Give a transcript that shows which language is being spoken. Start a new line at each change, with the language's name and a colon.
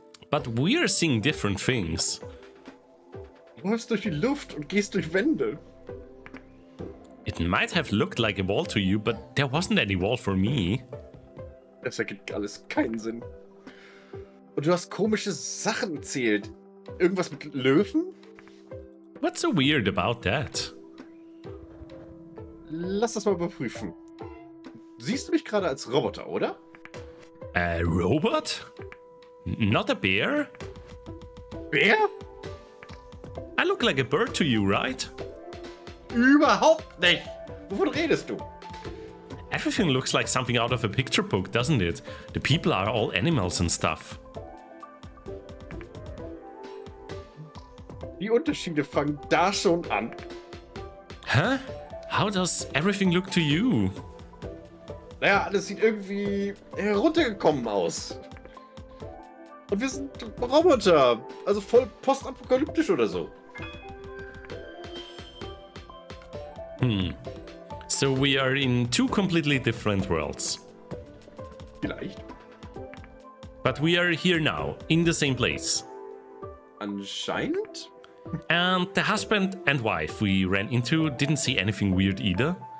English: But we're seeing different things.
German: Du läufst durch die Luft und gehst durch Wände.
English: It might have looked like a wall to you, but there wasn't any wall for me.
German: Das ergibt alles keinen Sinn. Und du hast komische Sachen erzählt. Irgendwas mit Löwen?
English: What's so weird about that?
German: Lass das mal überprüfen. Siehst du mich gerade als Roboter, oder?
English: A robot? Not a bear?
German: Bär?
English: I look like a bird to you, right?
German: Überhaupt nicht! Wovon redest du?
English: Everything looks like something out of a picture book, doesn't it? The people are all animals and stuff.
German: Die Unterschiede fangen da schon an. Huh?
English: How does everything look to you?
German: Naja, alles sieht irgendwie heruntergekommen aus. Und wir sind Roboter. Also voll postapokalyptisch oder so.
English: So we are in two completely different worlds.
German: Vielleicht.
English: But we are here now, in the same place.
German: Anscheinend.
English: And the husband and wife we ran into didn't see anything weird either.